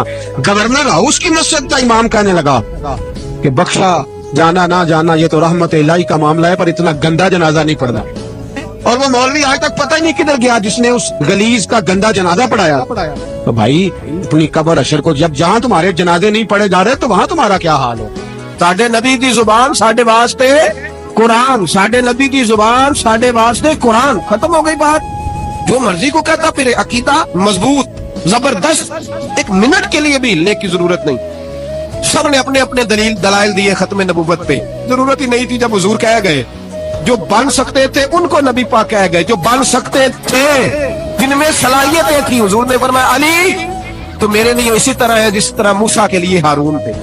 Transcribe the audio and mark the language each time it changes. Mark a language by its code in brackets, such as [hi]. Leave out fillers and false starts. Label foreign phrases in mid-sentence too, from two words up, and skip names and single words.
[ur] گورنر ہاؤس کی مسجد کا امام کہنے لگا کہ بخشا جانا نہ جانا یہ تو رحمت الہی کا معاملہ ہے، پر اتنا گندا جنازہ نہیں پڑھنا۔ اور وہ مولوی آج تک پتہ ہی نہیں کدھر گیا جس نے اس گلیز کا گندا جنازہ پڑھایا۔ تو بھائی اپنی قبر اشر کو، جب جہاں تمہارے جنازے نہیں پڑھے جا رہے تو وہاں تمہارا کیا حال ہو؟ [pa] ساڈے نبی دی زبان ساڈے واسطے قرآن، ساڈے نبی دی زبان ساڈے واسطے قرآن. [ur] ختم ہو گئی بات. جو مرضی کو کہتا پھر، عقیدہ مضبوط زبردست، ایک منٹ کے لیے بھی ہلنے کی ضرورت نہیں. سب نے اپنے اپنے دلائل دیے ختم نبوت پے۔ ضرورت ہی نہیں تھی جب حضور کہہ گئے. جو بن سکتے تھے ان کو نبی پاک کہہ گئے، جو بن سکتے تھے، جن میں صلاحیتیں تھی، حضور نے فرمایا علی تو میرے لیے اسی طرح ہے جس طرح موسیٰ کے لیے ہارون تھے.